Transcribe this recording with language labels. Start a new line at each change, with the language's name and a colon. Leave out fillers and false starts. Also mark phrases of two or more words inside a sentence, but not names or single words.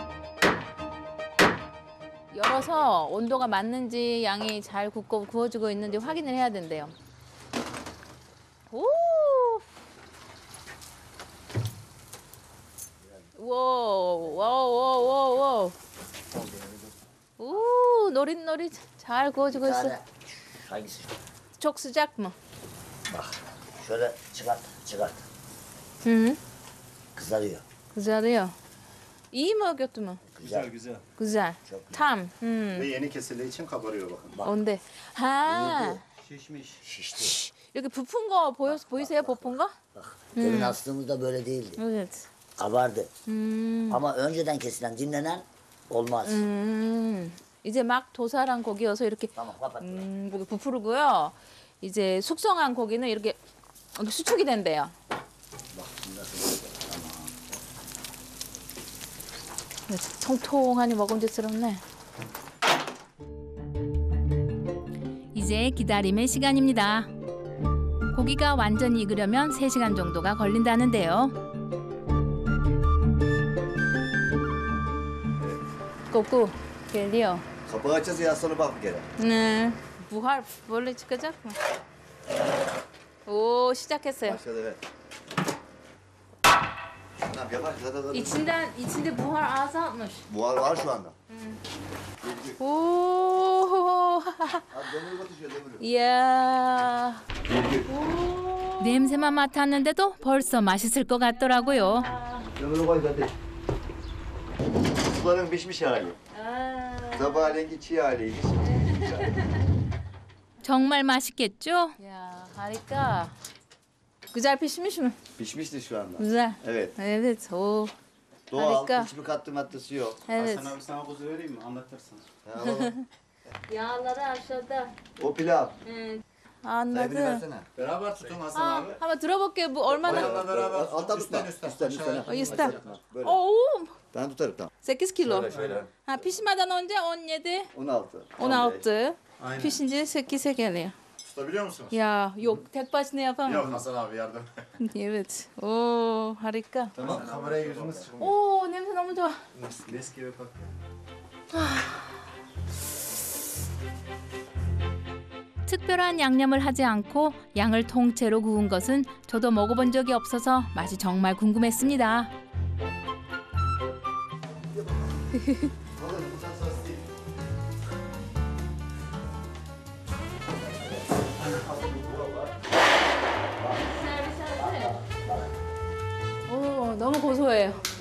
Korean: 열어서 온도가 맞는지 양이 잘 구워지고 있는지 확인을 해야 된대요. 오! 와. 오, 노릿노릿 잘 구워지고 있어.
Turkish: Hangisi? Çok sıcak mı? Bak şöyle çıkart. Hı. Kızarıyor. Kızarıyor. İyi mi kötü mü? Güzel güzel. Güzel. Tam. Ve yeni kesildiği için kabarıyor bakın.
Korean: 온데. Ha.
Turkish: Şişmiş. Şişti.
Korean: 이렇게 부푼 거 보이세요? 부푼 거?
Turkish: Bak demin astığımızda böyle değildi. Evet. Kabardı. Ama önceden kesilen dinlenen olmaz.
Korean: 이제 막 도살한 고기여서 이렇게
Turkish: Tamam kapat.
Korean: 이렇게 부풀고요. 이제 숙성한 고기는 이렇게 수축이 된대요.
Turkish: Bak şimdi nasıl? Tamam.
Korean: 통통하니 먹음직스럽네. 이제 기다림의 시간입니다. 고기가 완전히 익으려면 3시간 정도가 걸린다는데요. 꼬꾸,
Turkish: geliyor. Kapağı açacağız ya sonra bak bir kere.
Korean: 네. 부활 원래
Turkish: çıkacak mı?
Korean: 오, 시작했어요.
Turkish: Başladı evet. Tamam yavaş zaten. içinde buhar azalmış. Buhar var şu anda.
Korean: 오.
Turkish: Hadi demiri batışıyor demiri.
Korean: 이야. 냄새만 맡았는데도 벌써 맛있을 것 같더라고요.
Turkish: Demiri koy zaten. Suların pişmiş hali. Sabahleyin çiğ haliydi. Şimdi pişmiş hali.
Korean: 정말 맛있겠죠? 야, 하니까
Turkish: güzel pişmiş mi? Pişmiştir şu anda. Güzel. Evet. Evet. O. Doğal. Harika. Hiçbir katkı maddesi yok. Evet. Hasan abi sana kuzu vereyim mi? Anlatırsın. Ha, alalım. Yağları aşağıda. O pilav.
Korean: 응.
Turkish: Sahibi anladım. versene. Beraber tutun Hasan
Korean: 아,
Turkish: abi.
Korean: 한번 들어볼게요. bu 얼마나?
Turkish: Bayanla beraber Altta tutma. üstten. Üstten. 어, üstten. Böyle.
Korean: 오,
Turkish: Ben tutarım tamam. 8 kilo. Şöyle. Ha, pişmeden önce 17, 16. 16. Aynen. Pişince 8'e geliyor. Tutabiliyor musunuz? Ya yok tek başına yapamam. Yok Hasan abi yardım. Evet. Oo, harika. Tamam kameraya yüzümüz çıkmıyor.
Korean: 오, 냄새 너무 좋아.
Turkish: Mis gibi bak.
Korean: 특별한 양념을 하지 않고 양을 통째로 구운 것은 저도 먹어본 적이 없어서 맛이 정말 궁금했습니다. 오, 너무 고소해요.